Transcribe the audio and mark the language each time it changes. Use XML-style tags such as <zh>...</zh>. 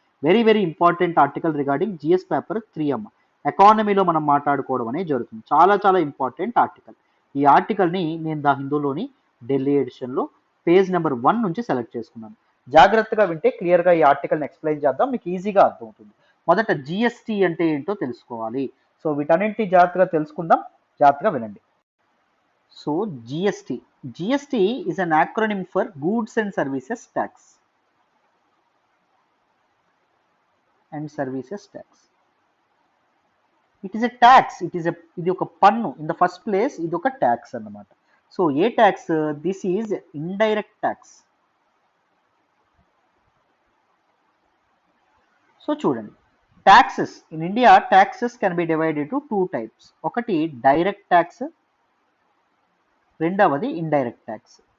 <en>very very important article regarding GS paper 3</en> <te>అమ్మ. ఎకానమీలో మనం మాట్లాడుకోవడం అనేది జరుగుతుంది, చాలా చాలా ఇంపార్టెంట్ ఆర్టికల్. ఈ ఆర్టికల్ని నేను ద హిందూలోని ఢిల్లీ ఎడిషన్లో పేజ్ నెంబర్ 1 నుంచి సెలెక్ట్ చేసుకున్నాను. జాగ్రత్తగా వింటే క్లియర్గా ఈ ఆర్టికల్ని ఎక్స్ప్లెయిన్ చేద్దాం, మీకు ఈజీగా అర్థమవుతుంది. మొదట జిఎస్టీ అంటే ఏంటో తెలుసుకోవాలి. సో వీటన్నింటినీ జాగ్రత్తగా తెలుసుకుందాం, జాగ్రత్తగా వినండి.</te> <en>So GST is an acronym for goods and services tax and services tax. It is a tax,</en> <te>ఇది ఒక పన్ను.</te> <en>in the first place</en> <te>ఇది ఒక ట్యాక్స్ అన్నమాట. So ఏ tax?</te> <en>This is indirect tax. So చూడండి, taxes in India, taxes can be divided to 2 types.</en> <te>ఒకటి direct tax, రెండవది indirect tax.</te>